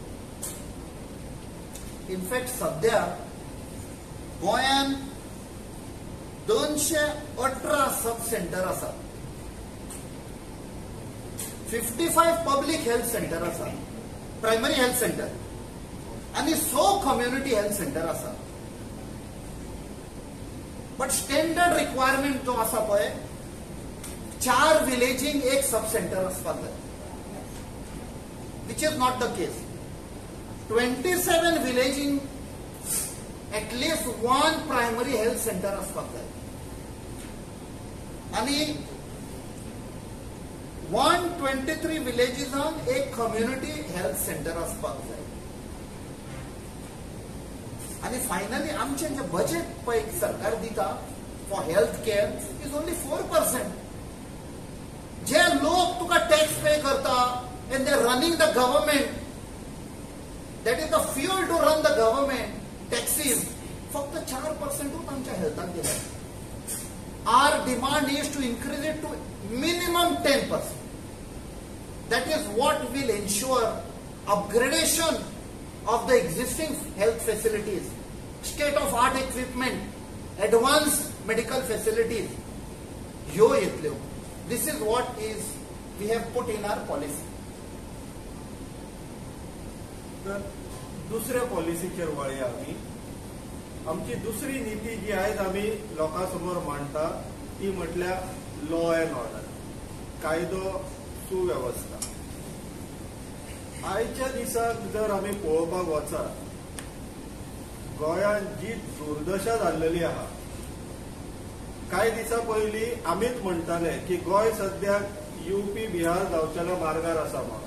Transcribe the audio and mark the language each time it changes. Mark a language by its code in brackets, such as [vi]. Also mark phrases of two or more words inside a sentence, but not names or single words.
[kok] इनफॅक्ट सध्या गोंयांत 218 [en] sub centre [kok] आसात, 55 [en] public health centre [kok] आसात, [en] primary health centre [kok] आणि 100 [en] community health centre [kok] आसा. [en] but standard requirement [kok] जो आसा पळय, 4 विलेजींक एक [en] sub centre [kok] आसपाक जाय, [en] which is not the case. [kok] 27 विलेजींक एटलीस्ट 1 [en] primary health centre [kok] आसपाक जाय आणि 123 विलेजीसांक एक [en] community health centre [kok] आसपाक जाय. आणि फायनली आमचे जे बजेट पळय सरकार दिता [en] for health care is only 4%. [kok] जे लोक तुका [en] tax pay karta and they running the government, that is the fuel to run the government, [kok] टॅक्सीज फक्त 4% आमच्या हेल्थाक दिला. [en] our demand is to increase it to minimum 10%. That is what will ensure upgradation of the existing health facilities, state-of-art equipment, advanced medical facilities. This is what we have put in our policy. [kok] तर दुसऱ्या पॉलिसीचेर वळया आमी. आमची दुसरी नीती जी आयज आमी लोकांसमोर मांडटा ती म्हटल्यार [en] law and order, [kok] कायदो सुवेवस्था. आयच्या दिसाक जर आमी पळोवपाक वचत, गोंयांत जी दुर्दशा जाल्लेली आहा, कांय दिसा पयलीं आमीच म्हणटाले की गोंय सद्याक UP बिहार जावचेल्या मार्गार आसा म्हणून.